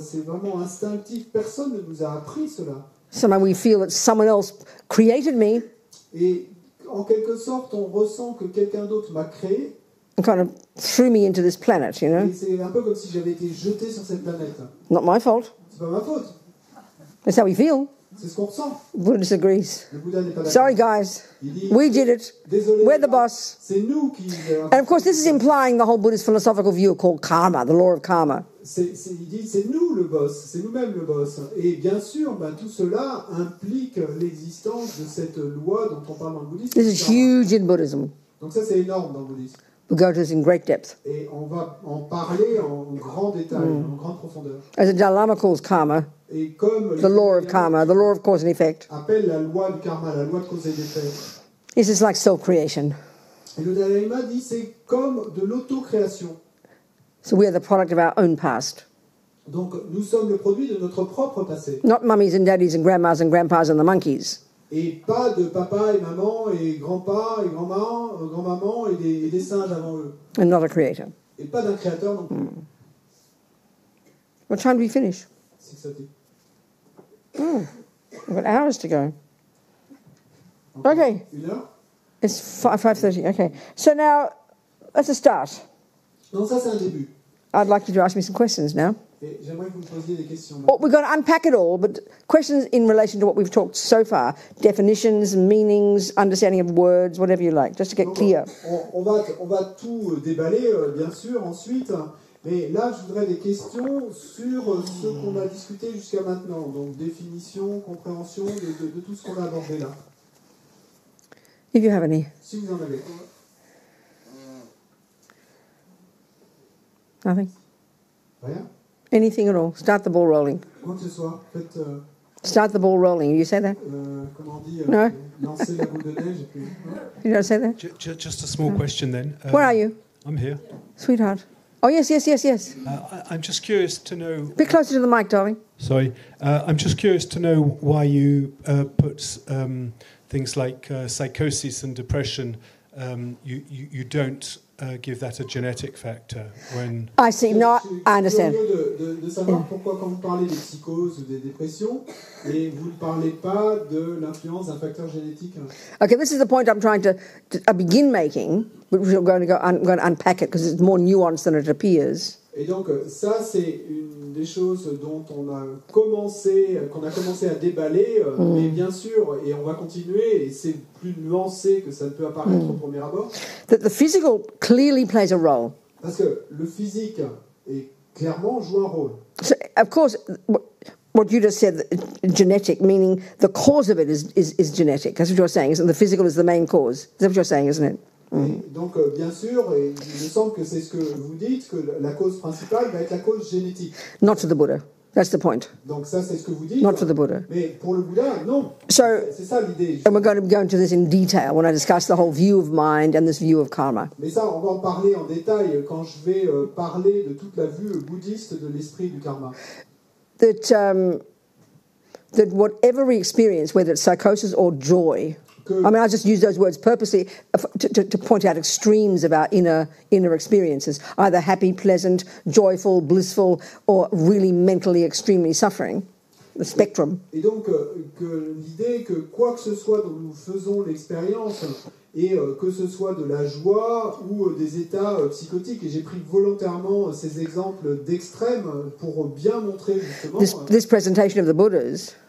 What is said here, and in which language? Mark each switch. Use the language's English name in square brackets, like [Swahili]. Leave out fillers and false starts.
[French] C'est vraiment instinctif. Personne ne nous a appris cela. [English] Somehow we feel that someone else created me [French] Et en quelque sorte, on ressent que quelqu'un d'autre m'a créé. [English] and kind of threw me into this planet, you know? [French] Et c'est un peu comme si j'avais été jeté sur cette planète. [English] Not my fault. [French] C'est pas ma faute. [English] That's how we feel. [French] C'est ce qu'on ressent. [English] Buddha disagrees. [French] Le Bouddha n'est pas d'accord. [English] Sorry, guys. [French] Il dit, [English] We did it. [French] désolé, [English] We're the boss. [French] c'est nous qui... [English] And of course, this is implying the whole Buddhist philosophical view called karma, the law of karma. [French] Il dit c'est nous le boss, c'est nous-mêmes le boss. Et bien sûr, tout cela implique l'existence de cette loi dont on parle dans le bouddhisme. [English] This is huge in Buddhism. [French] Donc ça, c'est énorme dans le bouddhisme. [English] We'll go to this in great depth. [French] Et on va en parler en grand détail, en grande profondeur. [English] As the Dalai Lama calls karma, [French] Et comme [English] the law of karma, the law of cause and effect. [French] appelle la loi du karma, la loi de cause et d'effet. [English] This is like self-creation. [French] Et le Dalai Lama dit c'est comme de l'autocréation. [English] So we are the product of our own past. [French] Donc nous sommes le produit de notre propre passé. [English] Not mummies and daddies and grandmas and grandpas and the monkeys. [French] Et pas de papa et maman et grand-pa et grand-maman et des singes avant eux. [English] And not a creator. [French] Et pas d'un créateur non plus. [English] What time do we finish? [French] C'est que ça dit. [English] We've got hours to go. Okay. [French] Une heure? [English] It's 5:30. Okay. So now, that's a start. [French] Non, ça c'est un début. [English] I'd like you to ask me some questions now. [French] Et j'aimerais que vous me posiez des questions. [English] Oh, we're going to unpack it all, but questions in relation to what we've talked so far. Definitions, meanings, understanding of words, whatever you like, just to get [French] Donc, [English] clear. [French] on va tout déballer, bien sûr, ensuite. Mais là, je voudrais des questions sur ce qu'on a discuté jusqu'à maintenant. Donc, définition, compréhension de tout ce qu'on a abordé là. [English] If you have any. [French] Si vous en avez. [English] Nothing? [French] Rien? [English] Anything at all. Start the ball rolling. [French] Quoi que ce soit. Faites, [English] Start the ball rolling. You say that? [French] comment on dit, [English] No. [French] lancer la boule de neige. Et puis, [English] You don't say that? Just a small question then. Where are you? I'm here. Sweetheart. Oh, yes. I'm just curious to know... A bit closer to the mic, darling. Sorry. I'm just curious to know why you put things like psychosis and depression, you don't give that a genetic factor when... I see. No, I understand. [French] Je suis curieux de savoir pourquoi quand vous parlez des psychoses ou des dépressions, et vous ne parlez pas de l'influence d'un facteur génétique. [English] Okay, this is the point I'm trying to begin making, but I'm going to unpack it because it's more nuanced than it appears. [French] Et donc ça c'est une des choses dont qu'on a commencé à déballer, mais bien sûr, et on va continuer, et c'est plus nuancé que ça ne peut apparaître au premier abord. [English] That the physical clearly plays a role. [French] Parce que le physique clairement joue un rôle. [English] So, of course, what you just said, genetic, meaning the cause of it is genetic. That's what you're saying, isn't it? The physical is the main cause. That's what you're saying, isn't it? [French] Et donc, bien sûr, et il me semble que c'est ce que vous dites, que la cause principale va être la cause génétique. [English] Not to the Buddha. That's the point. [French] Donc ça, c'est ce que vous dites. [English] Not for the Buddha. [French] Mais pour le Bouddha, non. [English] So, [French] c'est ça l'idée. [English] And we're going to go into this in detail when I discuss the whole view of mind and this view of karma. [French] Mais ça, on va en parler en détail quand je vais parler de toute la vue bouddhiste de l'esprit du karma. [English] That whatever we experience, whether it's psychosis or joy, I mean, I just use those words purposely to point out extremes of our inner experiences, either happy, pleasant, joyful, blissful, or really mentally extremely suffering, the spectrum. [French] Et donc, que l'idée que quoi que ce soit dont nous faisons l'expérience, et que ce soit de la joie ou des états psychotiques, et j'ai pris volontairement ces exemples d'extrêmes pour bien montrer justement [English] this presentation of the Buddhas,